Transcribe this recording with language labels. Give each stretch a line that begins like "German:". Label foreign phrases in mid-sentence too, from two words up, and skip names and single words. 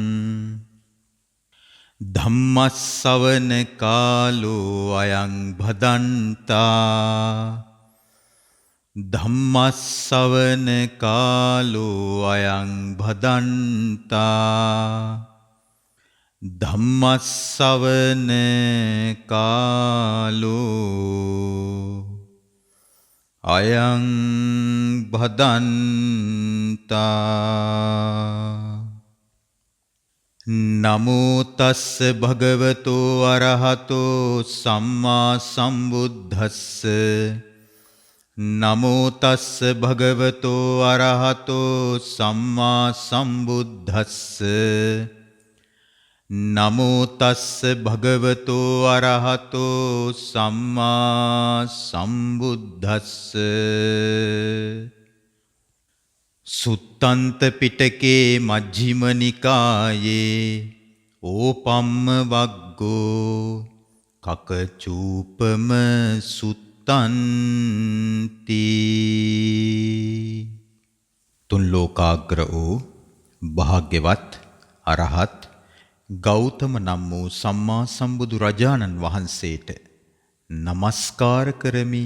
Pali: ධම්මස්සවන කාලෝ අයං භදන්තා ධම්මස්සවන කාලෝ අයං භදන්තා ධම්මස්සවන කාලෝ අයං භදන්තා නමෝ තස්ස භගවතෝ අරහතෝ සම්මා සම්බුද්දස්ස නමෝ තස්ස භගවතෝ අරහතෝ සම්මා සම්බුද්දස්ස නමෝ තස්ස භගවතෝ අරහතෝ සම්මා සම්බුද්දස්ස සුත්තන්ත පිටකේ මජ්ක්‍ධිම නිකායේ ඕපම්ම වග්ගෝ කකචූපම සුත්තන්ති.
Sinhala: තුන් ලෝකාග්‍ර වූ භාග්‍යවත් අරහත් ගෞතම නම් වූ සම්මා සම්බුදු රජාණන් වහන්සේට නමස්කාර කරමි.